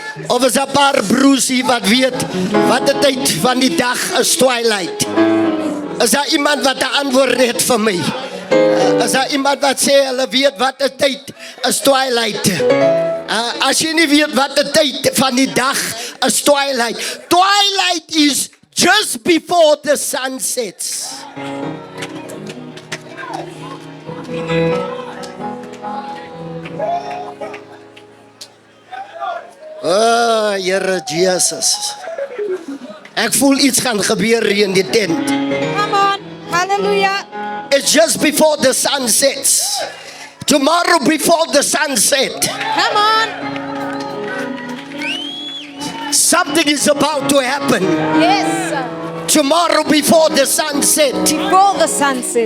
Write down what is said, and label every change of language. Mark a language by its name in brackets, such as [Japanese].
[Afrikaans] Of is 'n paar broers hier wat weet wat die tyd van die dag is twilight? Is daar iemand wat 'n antwoord het vir my? Is daar iemand wat sê hulle weet wat die tyd is twilight? As jy nie weet wat die tyd van die dag is twilight. [English] Twilight is just before the sun sets. [Afrikaans] Oh, Here Jesus. Ek voel iets gaan gebeur hier in die tent. [English] Come on. Hallelujah. It's just before the sun sets. Tomorrow before the sunset, Come on. something is about to happen. Yes, sir. Tomorrow before the sunset. Before the sunset.